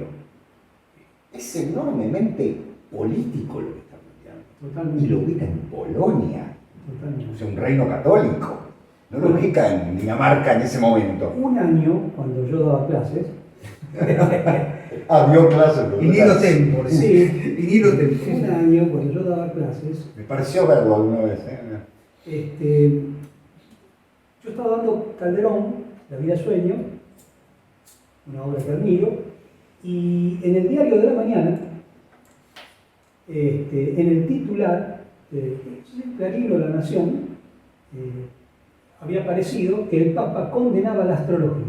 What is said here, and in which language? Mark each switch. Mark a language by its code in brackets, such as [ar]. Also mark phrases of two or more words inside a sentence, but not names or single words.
[es] Es enormemente político lo que está planteando. Totalmente. Y lo ubica en Polonia, Totalmente. o sea, un reino católico. No lo ubica en Dinamarca en ese momento. Un año, cuando yo daba clases, dio clases. [la] In illo tempore, [es] Sí. [la] In illo tempore. [es] Un año, cuando yo daba clases, Me pareció verlo alguna vez. yo estaba dando Calderón, La vida sueño, una obra que admiro, y en el diario de la mañana, en el titular, Clarín o La Nación, había aparecido que el Papa condenaba la astrología.